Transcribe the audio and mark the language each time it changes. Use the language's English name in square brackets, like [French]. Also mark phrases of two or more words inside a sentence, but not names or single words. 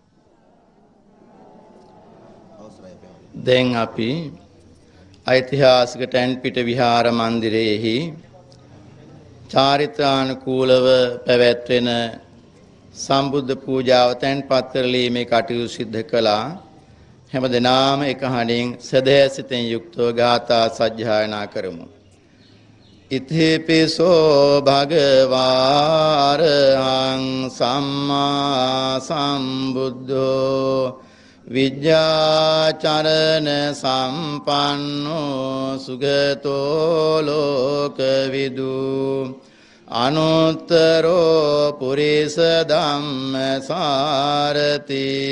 [Sinhala] දැන් අපි ඓතිහාසික ටැන්පිට විහාර මන්දිරයේහි චාරිත්‍රානුකූලව පැවැත්වෙන සම්බුද්ධ පූජාව තැන්පත් කරලීමේ කටයුතු සිද්ධ කළා. හැම දිනාම එක හඬින් සදහැසිතෙන් යුක්තව ගාථා සජ්ජායනා කරමු. [Pali] ඉතිපිසෝ භගවාරහං සම්මා සම්බුද්ධෝ විජ්ජාචරණ සම්පන්නෝ සුගතෝ ලෝකවිදු අනුත්තරෝ පුරිස ධම්ම සාරති